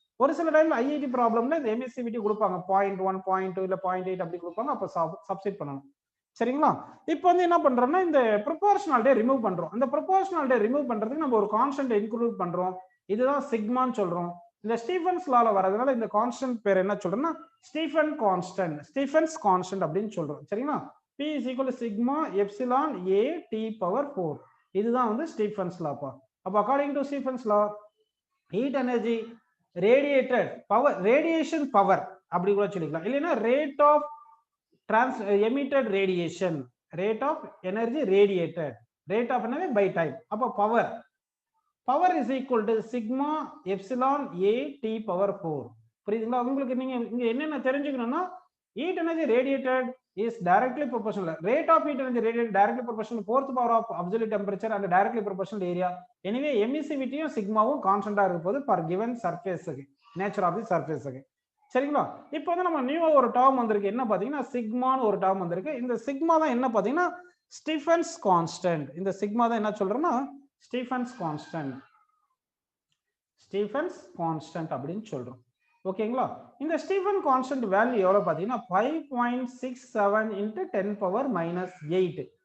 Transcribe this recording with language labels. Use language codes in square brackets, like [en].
[ta] ஒரு சில டைம்ல ஐஐடி ப்ராப்ளம்ல இந்த எமிசிவிட்டி கொடுப்பாங்க 0.1 0.2 இல்ல 0.8 அப்படி கொடுப்பாங்க. அப்போ சப்ஸ்டிட் பண்ணணும். சரிங்களா? இப்போ வந்து என்ன பண்றோம்னா, இந்த ப்ரொபோர்ஷனாலிட்டியை ரிமூவ் பண்றோம். அந்த ப்ரொபோர்ஷனாலிட்டியை ரிமூவ் பண்றதுக்கு நம்ம ஒரு கான்ஸ்டன்ட் இன்க்ளூட் பண்றோம். இதுதான் சிக்மான்னு சொல்றோம். இந்த ஸ்டீஃபன்ஸ் லால வரதுனால இந்த கான்ஸ்டன்ட் பேர் என்ன சொல்றோம்னா ஸ்டீஃபன்ஸ் கான்ஸ்டன்ட் அப்படின்னு சொல்றோம். சரிங்களா? [en] P is equal to sigma epsilon A T⁴. [ta] இதுதான் வந்து ஸ்டீஃபன்ஸ் லாப்பா. [en] அப்ப according to Stefan's law, heat energy radiated power, radiation power அப்படி கூட சொல்லிக்கலாம். இல்லைன்னா rate of emitted radiation, rate of energy radiated, rate of energy by time. அப்ப power is equal to sigma epsilon A T⁴. [ta] புரியுதுங்களா? உங்களுக்கு நீங்க இங்க என்னென்ன தெரிஞ்சுக்கணும்னா, [en] heat energy radiated is directly proportional, rate of heat energy radiated directly proportional to 4th power of absolute temperature and directly proportional to area. Anyway emissivity sigma constant ஆ இருக்க போது per given surface க்கு, nature of the surface க்கு. [ta] சரிங்களா? இப்போ வந்து நம்ம நியூவா ஒரு டேர்ம் வந்திருக்கு. என்ன பாத்தீங்கன்னா சிக்மான்னு ஒரு டேர்ம் வந்திருக்கு. இந்த சிக்மா தான் என்ன பாத்தீங்கன்னா ஸ்டீஃபன்ஸ் கான்ஸ்டன்ட். இந்த சிக்மா தான் என்ன சொல்றோம்னா ஸ்டீஃபன்ஸ் கான்ஸ்டன்ட், ஸ்டீஃபன்ஸ் கான்ஸ்டன்ட் அப்படின்னு சொல்றோம். ஓகேங்களா? இந்த ஸ்டீஃபன் கான்ஸ்டன்ட் வேல்யூ எவ்வளவு பாத்தீங்கன்னா 5.67 into 10⁻⁻8.